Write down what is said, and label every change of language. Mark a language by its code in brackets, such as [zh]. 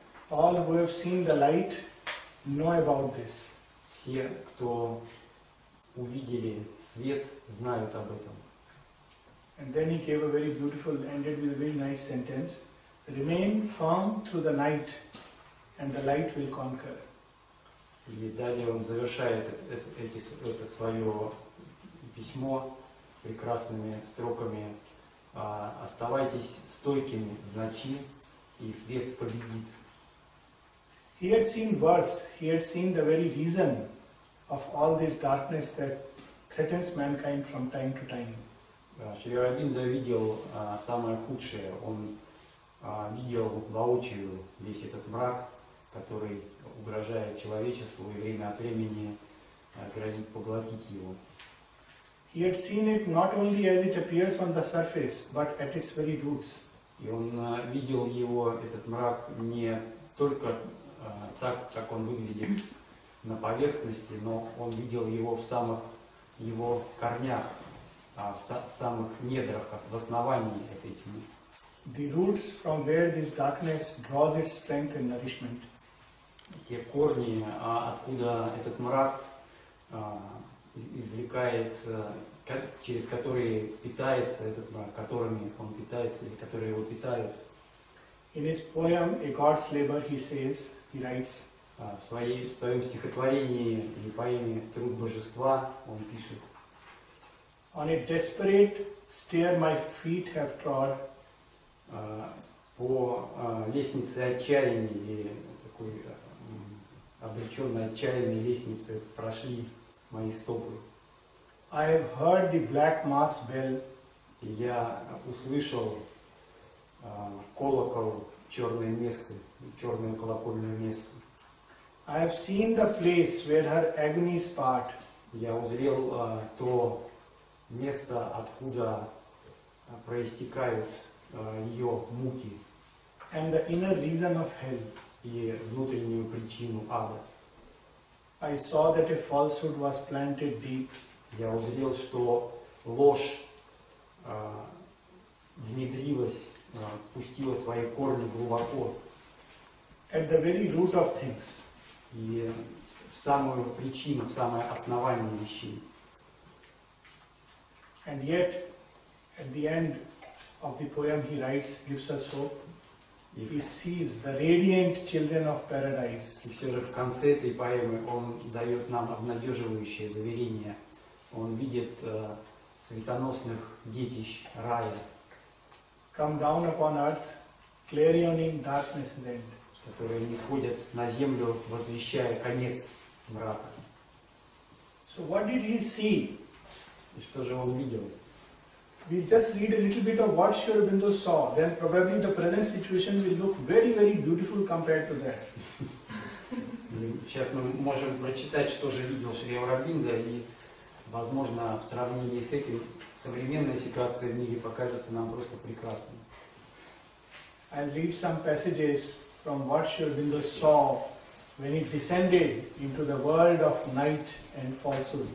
[en] All who have seen the light know about this. [ru] Все, кто увидели свет, знают об этом. [en] And then he gave a very beautiful, ended with a very nice sentence. Remain firm through the night, and the light will conquer. [ru] И далее он завершает это свое письмо прекрасными строками. Оставайтесь стойкими в ночи, и свет победит. [en] He had seen worse. He had seen the very reason of all this darkness that threatens mankind from time to time. [ru] Шри Ауробиндо видел самое худшее. Он видел воочию весь этот мрак, который угрожает человечеству и время от времени грозит поглотить его. [en] He had seen it not only as it appears on the surface, but at its very roots. [ru] И он видел его, этот мрак, не только так, как он выглядит на поверхности, но он видел его в самых его корнях, в самых недрах, в основании этой тьмы. [en] The roots from where this darkness draws its strength and nourishment. [ru] Те корни, откуда этот мрак извлекается, через которые питается этот мрак, которыми он питается или которые его питают. [en] In his poem A God's Labor, he says, he writes, [ru] В своем стихотворении или поэме «Труд божества» он пишет: [en] On a desperate stair my feet have trod. [ru] По лестнице отчаяния или такой обреченной отчаянной лестнице прошли мои стопы. [en] I have heard the black mass bell. [ru] И я услышал колокол черной мессы, черную колокольную мессу. [en] I have seen the place where her agonies part. [ru] Я узрел то место, откуда проистекают ее муки. [en] And the inner reason of hell. [ru] И внутреннюю причину ада. [en] I saw that a falsehood was planted deep. [ru] Я узрел, что ложь внедрилась, пустила свои корни глубоко. [en] At the very root of things. [ru] И в самую причину, в самое основание вещей. [en] And yet, at the end of the poem he writes, gives us hope. He sees the radiant children of paradise. [ru] И все же в конце этой поэмы он дает нам обнадеживающее заверение. Он видит светоносных детищ рая. [en] Come down upon earth, clarioning darkness end. [ru] Которые не сходят на землю, возвещая конец мрака. [en] So what did he see? [ru] И что же он видел? [en] We'll just read a little bit of what Shri Aurobindo saw. Then probably the present situation will look very, very beautiful compared to that. [ru] Сейчас мы можем прочитать, что же видел Шри Ауробиндо, и, возможно, в сравнении с этим современная ситуация в мире покажется нам просто прекрасной. [en] I'll read some passages from what Shri Aurobindo saw when he descended into the world of night and falsehood.